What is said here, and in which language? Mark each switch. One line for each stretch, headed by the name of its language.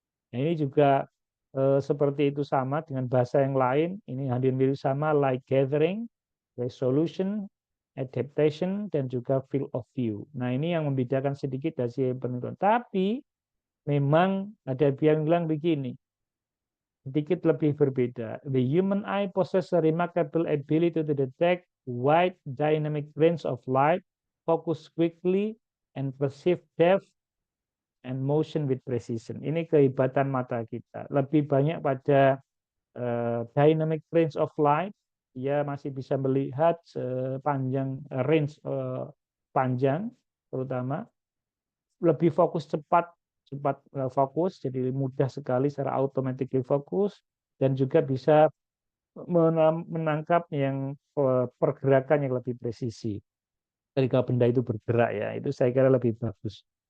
Indonesian: Nah, ini juga seperti itu sama dengan bahasa yang lain. Ini hadir mirip sama, light gathering, resolution, adaptation, dan juga field of view. Nah, ini yang membedakan sedikit dari penentuan. Tapi memang ada yang bilang begini, sedikit lebih berbeda.
English: The human eye possesses a remarkable ability to detect wide dynamic range of light, focus quickly, and perceive depth and motion with precision.
Indonesian: Ini kehebatan mata kita. Lebih banyak pada dynamic range of light, dia masih bisa melihat sepanjang range panjang, terutama lebih fokus cepat fokus, jadi mudah sekali secara automatically fokus, dan juga bisa menangkap yang pergerakan yang lebih presisi ketika benda itu bergerak, ya itu saya kira lebih bagus.